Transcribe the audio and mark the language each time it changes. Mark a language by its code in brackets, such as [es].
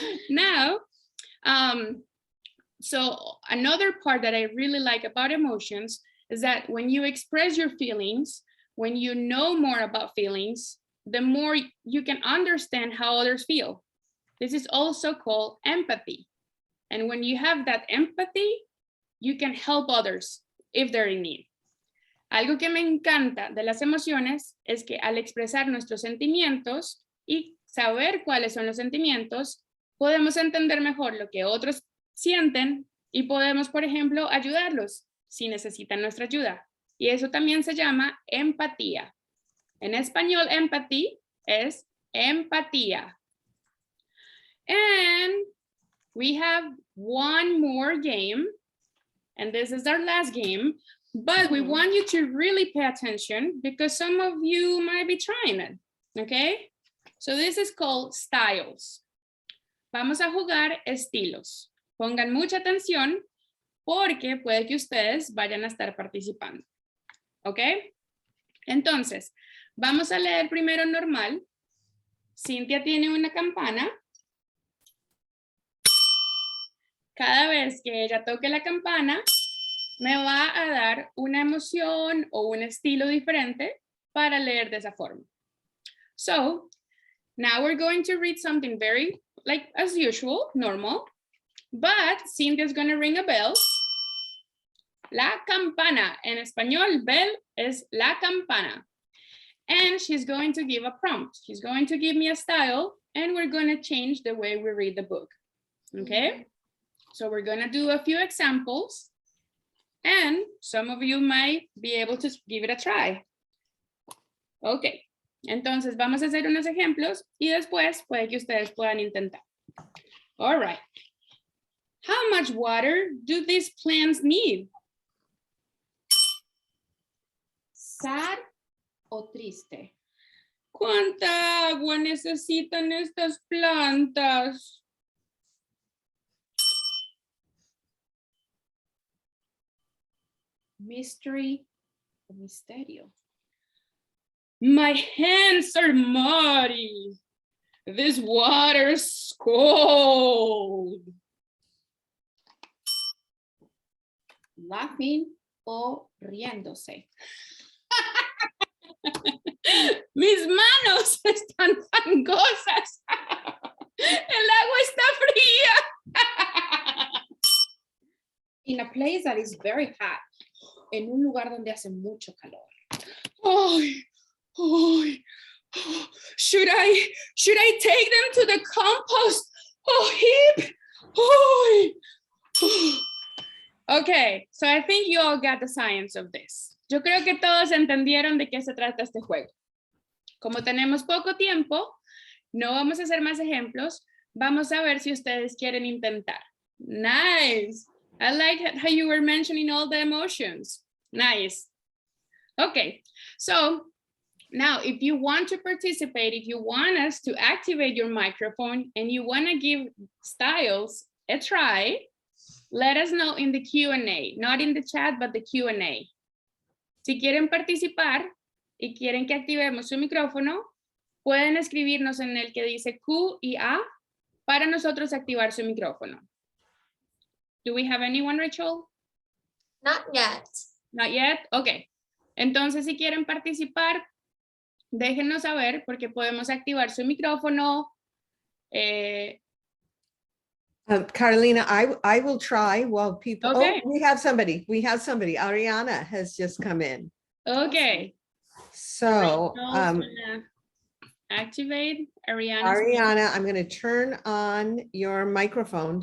[en] Now, so another part that I really like about emotions is that when you express your feelings, when you know more about feelings, the more you can understand how others feel. This is also called empathy. And when you have that empathy, you can help others if they're in need. [es] Algo que me encanta de las emociones es que al expresar nuestros sentimientos y saber cuáles son los sentimientos, podemos entender mejor lo que otros sienten y podemos, por ejemplo, ayudarlos si necesitan nuestra ayuda. Y eso también se llama empatía. En español, empathy es empatía. [en] And we have one more game. And this is our last game. But we want you to really pay attention because some of you might be trying it. Okay? So this is called styles. [es] Vamos a jugar estilos. Pongan mucha atención porque puede que ustedes vayan a estar participando. ¿Ok? Entonces, vamos a leer primero normal. Cinthia tiene una campana. Cada vez que ella toque la campana, me va a dar una emoción o un estilo diferente para leer de esa forma. [en] So, now we're going to read something very, like as usual, normal. But Cinthia is going to ring a bell. [es] La campana. En español, bell es la campana. [en] And she's going to give a prompt. She's going to give me a style, and we're going to change the way we read the book. Okay? So we're going to do a few examples, and some of you might be able to give it a try. Okay. [es] Entonces, vamos a hacer unos ejemplos, y después puede que ustedes puedan intentar. [en] All right. How much water do these plants need? [es] Sad o triste. ¿Cuánta agua necesitan estas plantas? Mystery o misterio. [en] My hands are muddy. This water's cold. [es] Laughing o riéndose. Mis manos están fangosas. El agua está fría. [en] In a place that is very hot. [es] En un lugar donde hace mucho calor. Ay, ay. [en] Should I take them to the compost heap? Ay. Okay, so I think you all got the science of this. [es] Yo creo que todos entendieron de qué se trata este juego. Como tenemos poco tiempo, no vamos a hacer más ejemplos. Vamos a ver si ustedes quieren intentar. Nice. [en] I like how you were mentioning all the emotions. Nice. Okay, so now if you want to participate, if you want us to activate your microphone and you want to give styles a try, let us know in the Q&A, not in the chat, but the Q&A. [es] Si quieren participar y quieren que activemos su micrófono, pueden escribirnos en el que dice Q y A para nosotros activar su micrófono. [en] Do we have anyone, Rachel? Not yet. Not yet? Okay. [es] Entonces, si quieren participar, déjenos saber porque podemos activar su micrófono. [en] Carolina, I will try while people, Okay. Oh, we have somebody. Ariana has just come in. Okay. So, activate Ariana. Ariana, I'm going to turn on your microphone.